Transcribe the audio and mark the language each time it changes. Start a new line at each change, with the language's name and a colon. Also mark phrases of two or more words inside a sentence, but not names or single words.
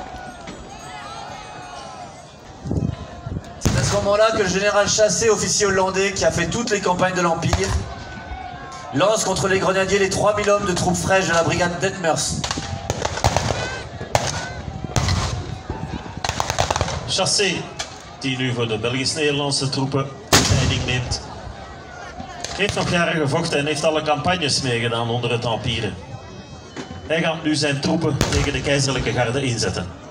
French: C'est à ce moment-là que le général Chassé, officier hollandais qui a fait toutes les campagnes de l'Empire, lance contre les grenadiers les 3000 hommes de troupes fraîches de la brigade d'Etmers.
Dutch: Chassé, die nu voor de Belgisch-Nederlandse troepen leiding neemt, heeft nog jaren gevochten en heeft alle campagnes meegedaan onder het Empire. Hij gaat nu zijn troepen tegen de keizerlijke garde inzetten.